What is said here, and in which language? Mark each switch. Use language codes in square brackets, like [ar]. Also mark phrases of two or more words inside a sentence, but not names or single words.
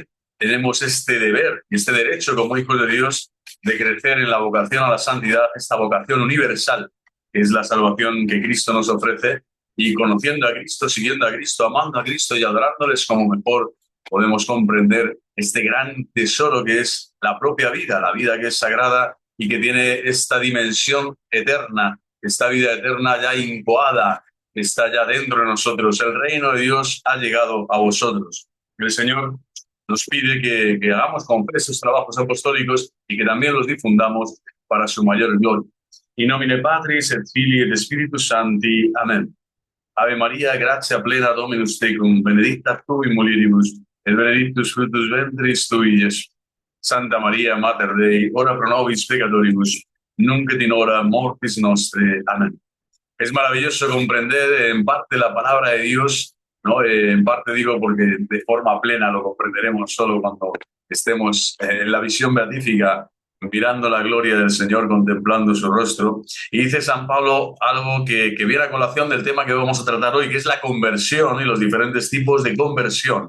[es] Tenemos este deber y este derecho como hijos de Dios de crecer en la vocación a la santidad, esta vocación universal que es la salvación que Cristo nos ofrece, y conociendo a Cristo, siguiendo a Cristo, amando a Cristo y adorándoles como mejor podemos comprender este gran tesoro que es la propia vida, la vida que es sagrada y que tiene esta dimensión eterna, esta vida eterna ya incoada, está ya dentro de nosotros. El reino de Dios ha llegado a vosotros. El Señor nos pide que hagamos con fe esos trabajos apostólicos y que también los difundamos para su mayor gloria. [la] In nomine Patris et Filii et Spiritus Sancti. Amen. Ave Maria, gratia plena Dominus tecum, benedicta tu in mulieribus, et benedictus fructus ventris tui, Iesus. Santa Maria, Mater Dei, ora pro nobis peccatoribus, nunc et in hora mortis nostre. Amén. [es] Es maravilloso comprender en parte la palabra de Dios, ¿no? En parte digo porque de forma plena lo comprenderemos solo cuando estemos en la visión beatífica, mirando la gloria del Señor, contemplando su rostro. Y dice San Pablo algo que viene a colación del tema que vamos a tratar hoy, que es la conversión y los diferentes tipos de conversión.